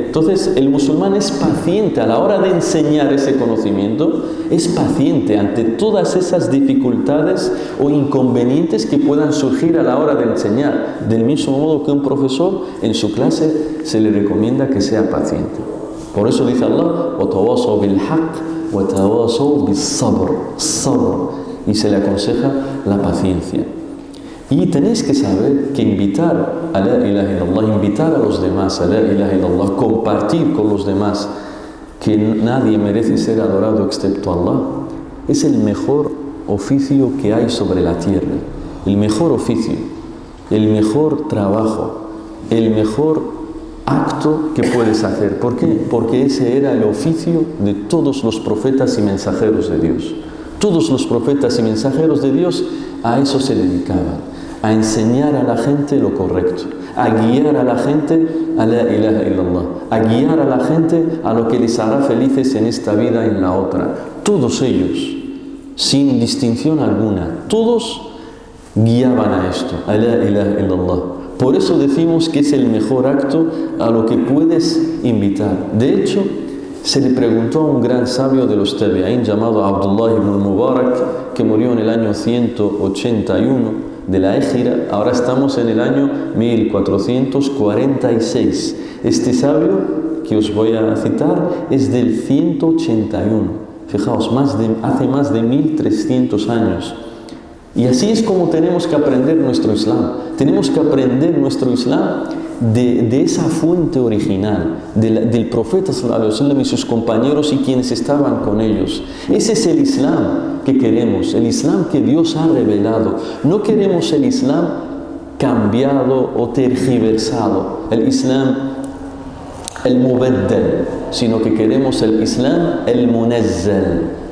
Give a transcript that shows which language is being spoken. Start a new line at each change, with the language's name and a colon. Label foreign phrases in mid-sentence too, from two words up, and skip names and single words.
Spanish: Entonces el musulmán es paciente a la hora de enseñar ese conocimiento, es paciente ante todas esas dificultades o inconvenientes que puedan surgir a la hora de enseñar, del mismo modo que un profesor en su clase se le recomienda que sea paciente. Por eso dice Allah
Arabic: وَتَوَاصَوْا بِالْحَقِّ وَتَوَاصَوْا بِالصَّبْرِ,
Spanish: y se le aconseja la paciencia. Y tenéis que saber que invitar a
Arabic: لا إله إلا الله,
Spanish: invitar a los demás a
Arabic: لا إله إلا الله,
Spanish: compartir con los demás que nadie merece ser adorado excepto Allah, es el mejor oficio que hay sobre la tierra, el mejor oficio, el mejor trabajo, el mejor acto que puedes hacer. ¿Por qué? Porque ese era el oficio de todos los profetas y mensajeros de Dios. Todos los profetas y mensajeros de Dios a eso se dedicaban, a enseñar a la gente lo correcto, a guiar a la gente a
Arabic: لا إله إلا الله,
Spanish: a guiar a la gente a lo que les hará felices en esta vida y en la otra. Todos ellos, sin distinción alguna, todos guiaban a esto, a
Arabic: لا إله إلا الله.
Spanish: Por eso decimos que es el mejor acto a lo que puedes invitar. De hecho, se le preguntó a un gran sabio de los tabi'in llamado Abdullah ibn Mubarak, que murió en el año 181 de la Égira. Ahora estamos en el año 1446. Este sabio que os voy a citar es del 181. Fijaos, hace más de 1300 años. Y así es como tenemos que aprender nuestro Islam. Tenemos que aprender nuestro Islam de esa fuente original, del profeta
Arabic: صلى الله عليه وسلم
Spanish: y sus compañeros y quienes estaban con ellos. Ese es el Islam que queremos, el Islam que Dios ha revelado. No queremos el Islam cambiado o tergiversado, el Islam
Arabic: المبدل,
Spanish: sino que queremos el Islam
Arabic: المنزل.